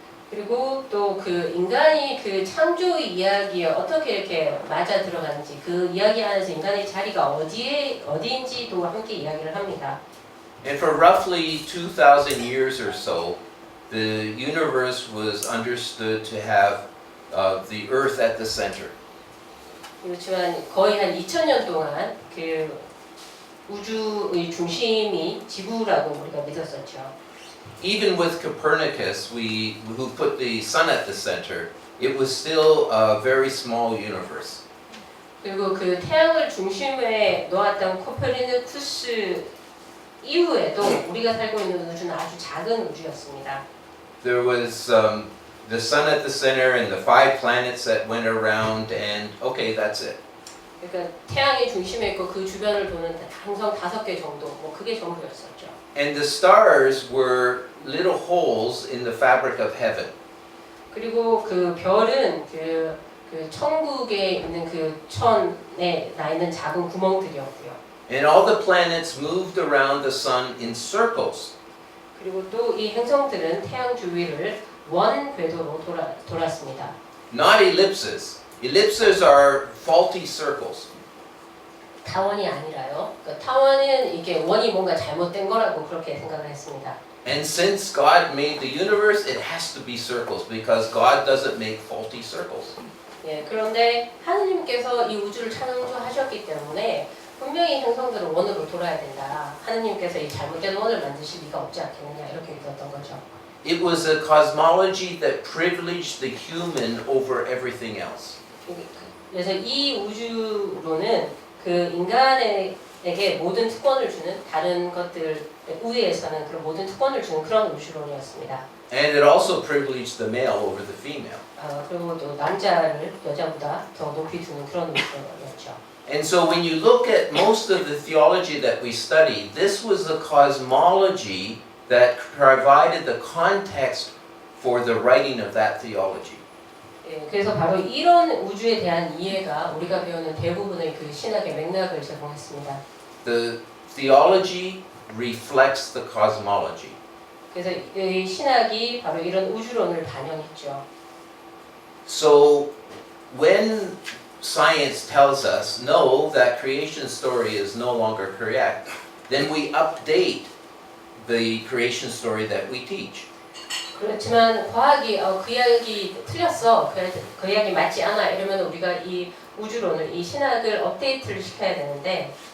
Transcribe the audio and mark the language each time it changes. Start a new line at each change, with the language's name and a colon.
Korean: 그리고 또 그 인간이 그 창조 이야기에 어떻게 이렇게 맞아 들어가는지 그 이야기 안에서 인간의 자리가 어디인지도 함께 이야기를 합니다.
English: And for roughly 2,000 years or so, the universe was understood to have the Earth at the center.
Korean: 그렇지만 거의 한 2000년 동안 그 우주의 중심이 지구라고 우리가 믿었었죠.
English: Even with Copernicus, who put the sun at the center, it was still a very small universe.
Korean: 그리고 그 태양을 중심에 놓았던 코페르니쿠스 이후에도 우리가 살고 있는 우주는 아주 작은 우주였습니다.
English: There was the sun at the center and the 5 planets that went around, and okay, that's it.
Korean: 그러니까 태양이 중심에 있고 그 주변을 도는 행성 5개 정도, 뭐 그게 전부였었죠.
English: And the stars were little holes in the fabric of heaven.
Korean: 그리고 그 별은 그 천국에 있는 그 천에 나 있는 작은 구멍들이었고요.
English: And all the planets moved around the sun in circles.
Korean: 그리고 또 이 행성들은 태양 주위를 원 궤도로 돌았습니다.
English: Not ellipses. Ellipses are faulty circles.
Korean: 타원이 아니라요. 그러니까 타원은 이게 원이 뭔가 잘못된 거라고 그렇게 생각을 했습니다.
English: And since God made the universe, it has to be circles because God doesn't make faulty circles.
Korean: 예, 그런데 하느님께서 이 우주를 창조하셨기 때문에 분명히 행성들은 원으로 돌아야 된다. 하느님께서 이 잘못된 원을 만드실 리가 없지 않겠느냐 이렇게 믿었던 거죠.
English: It was a cosmology that privileged the human over everything else.
Korean: 그래서 이 우주론은 그 인간에게 모든 특권을 주는 다른 것들 우위에서는 그런 모든 특권을 주는 그런 우주론이었습니다.
English: And it also privileged the male over the female.
Korean: 그리고 또 남자를 여자보다 더 높이 두는 그런 우주론이었죠.
English: And so when you look at most of the theology that we study, this was the cosmology that provided the context for the writing of that theology.
Korean: 예, 그래서 바로 이런 우주에 대한 이해가 우리가 배우는 대부분의 그 신학의 맥락을 제공했습니다.
English: The theology reflects the cosmology.
Korean: 그래서 이 신학이 바로 이런 우주론을 반영했죠.
English: So when science tells us no, that creation story is no longer correct, then we update the creation story that we teach.
Korean: 그렇지만 과학이 그 이야기 틀렸어, 그 이야기 맞지 않아 이러면 우리가 이 우주론을, 이 신학을 업데이트를 시켜야 되는데